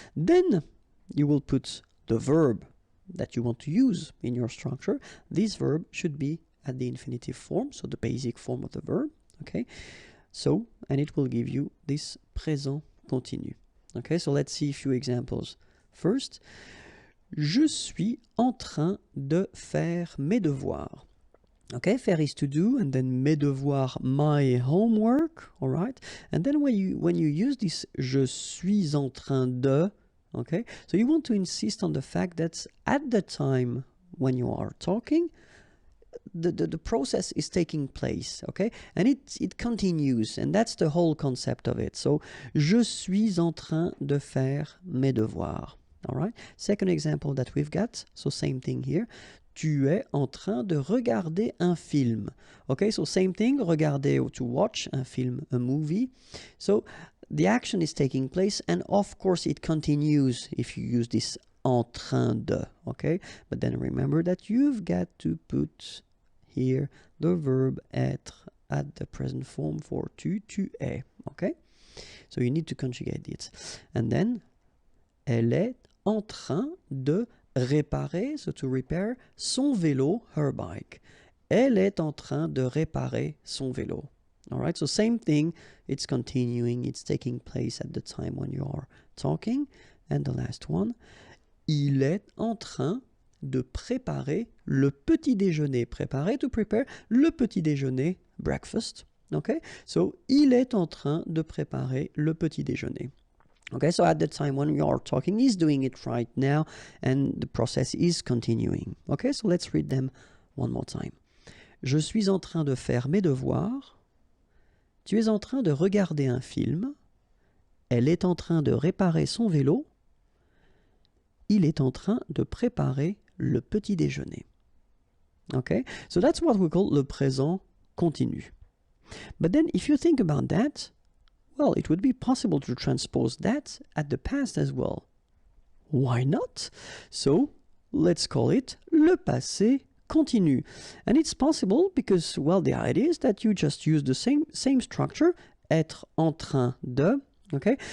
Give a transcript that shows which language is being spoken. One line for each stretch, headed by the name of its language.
English: Then you will put the verb that you want to use in your structure. This verb should be at the infinitive form, so the basic form of the verb, okay? So, and it will give you this présent continu. Okay, so let's see a few examples. First,
French: je suis en train de faire mes devoirs.
English: Okay, faire is to do, and then
French: mes devoirs,
English: my homework, all right? And then when you use this
French: je suis en train de,
English: okay, so you want to insist on the fact that at the time when you are talking, the process is taking place, okay, and it continues, and that's the whole concept of it.
French: So je suis en train de faire mes devoirs.
English: All right, second example that we've got, so same thing here,
French: tu es en train de regarder un film.
English: Okay, so same thing, regarder or to watch
French: un film,
English: a movie. So the action is taking place, and of course it continues if you use this en train de, okay? But then remember that you've got to put here the verb être at the present form for tu es, okay? So you need to conjugate it. And then,
French: elle est en train de réparer,
English: so to repair,
French: son vélo,
English: her bike.
French: Elle est en train de réparer son vélo.
English: All right, so same thing, it's continuing, it's taking place at the time when you are talking. And the last one,
French: il est en train de préparer le petit déjeuner. Préparer,
English: to prepare,
French: le petit déjeuner,
English: breakfast.
French: Okay, so il est en train de préparer le petit déjeuner.
English: Okay, so at the time when you are talking, he's doing it right now, and the process is continuing. Okay, so let's read them one more time.
French: Je suis en train de faire mes devoirs. Tu es en train de regarder un film. Elle est en train de réparer son vélo. Il est en train de préparer le petit déjeuner.
English: Okay, so that's what we call
French: le présent continu.
English: But then if you think about that, well, it would be possible to transpose that at the past as well. Why not? So let's call it
French: le passé continu.
English: And it's possible because, well, the idea is that you just use the same structure,
French: être en train de,
English: okay?